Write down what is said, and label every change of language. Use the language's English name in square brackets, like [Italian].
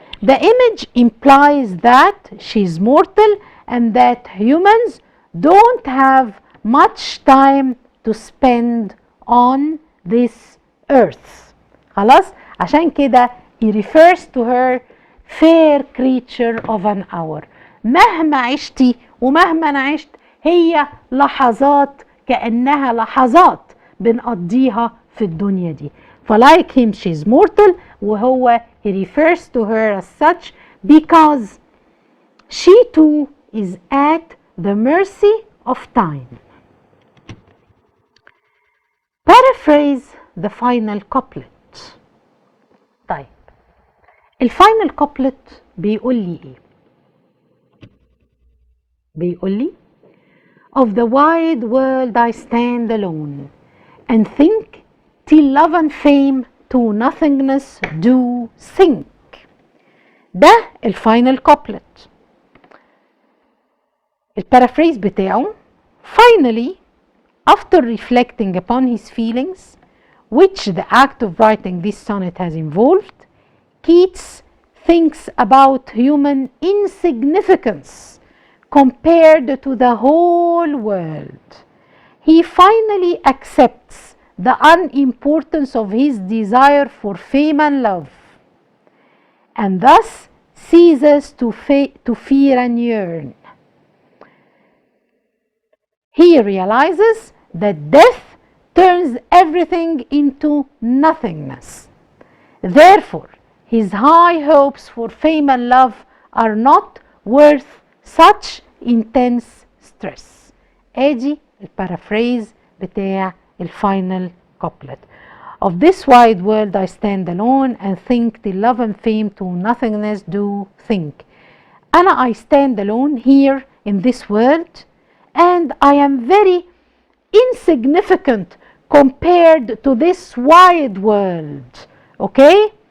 [English] The image implies that she's mortal and that humans don't have much time to spend on this earth. خلاص؟ [Arabic] عشان كده [English] he refers to her fair creature of an hour. [Arabic] مهما عشتي ومهما أنا عشت هي لحظات، كأنها لحظات بنقضيها في الدنيا دي. [English] فلايك him she's mortal، [Arabic] وهو [English] he refers to her as such because she too is at the mercy of time. Paraphrase the final couplet. [Arabic] طيب الفاينل couplet بيقول لي [English] ايه؟ بيقول لي of the wide world I stand alone and think till love and fame to nothingness do sink. [Arabic] ده الفاينل couplet. البارافريز بتاعه [English] finally after reflecting upon his feelings which the act of writing this sonnet has involved, Keats thinks about human insignificance compared to the whole world. He finally accepts the unimportance of his desire for fame and love, and thus ceases to fear and yearn. He realizes that death turns everything into nothingness. Therefore, his high hopes for fame and love are not worth such intense stress. [Arabic] ادي البارافريز بتاع الفاينل couplet. [English] Of this wide world I stand alone and think till love and fame to nothingness do think. أنا I stand alone here in this world and I am very insignificant compared to this wide world. Okay?